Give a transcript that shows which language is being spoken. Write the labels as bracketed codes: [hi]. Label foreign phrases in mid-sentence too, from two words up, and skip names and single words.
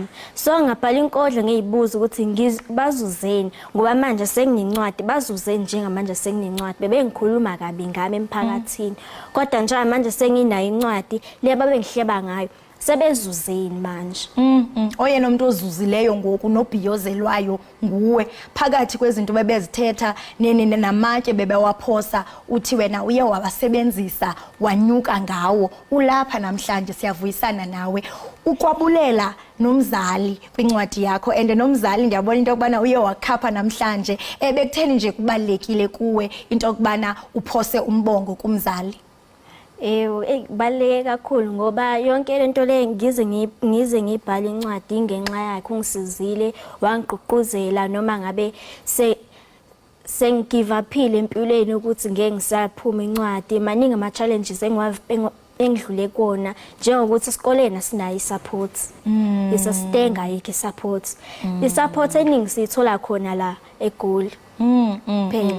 [zu] So ngabhala inkondlo ngiyibuza ukuthi bazuzeni ngoba manje senginencwadi bazuzeni njengamanje senginencwadi bebengikhuluma kabi ngami emphakathini. Kodwa nje manje senginayo incwadi le babengihleba ngayo sebezuzeni manje. [xh] Oyena umuntu ozuzileyo ngoku nobhiyozelwayo nguwe phakathi kwezinto bebezithetha namatye bebewaphosa uthi wena uye wabasebenzisa wanyuka ngawo ulapha namhlanje siyavuyisana nawe. ukwabulela nomzali kwincwadi yakho and nomzali ndiyabona into yokubana uye wakhapha namhlanje bekutheni nje kubalekile kuwe into yokubana uphose umbongo kumzali. [zu] Kubaluleke kakhulu ngoba yonke lento le ngize ngibhala incwadi ngenxa yakhe ungisizile wangigqugquzela noma ngabe sengigive uphile empilweni ukuthi ngeke ngisaphuma incwadi maningi ama challenges engidlule kona njengokuthi esikoleni asinayo isupport isastenga yike support isupport eningi sithola khona la eGoli phela.